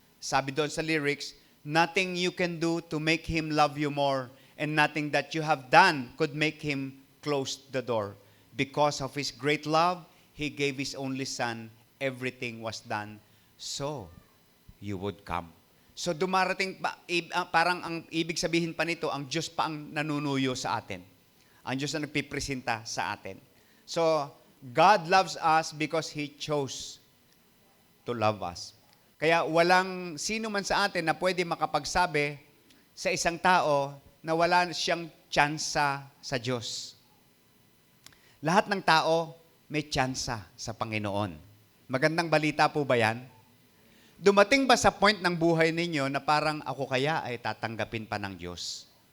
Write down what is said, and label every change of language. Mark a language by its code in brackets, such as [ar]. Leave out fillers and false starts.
[tl] Sabi doon sa [en] lyrics, nothing you can do to make Him love you more, and nothing that you have done could make Him close the door. Because of His great love, He gave His only Son. Everything was done. So you would come. [tl] So dumarating, parang ang ibig sabihin pa nito, ang Diyos pa ang nanunuyo sa atin. Ang Diyos na nagpipresenta sa atin. [en] So, God loves us because He chose to love us. [tl] Kaya walang sino man sa atin na pwede makapagsabi sa isang tao na wala siyang tsansa sa Diyos. Lahat ng tao may tsansa sa Panginoon. Magandang balita po ba yan? Dumating ba sa point ng buhay ninyo na parang ako kaya ay tatanggapin pa ng Diyos?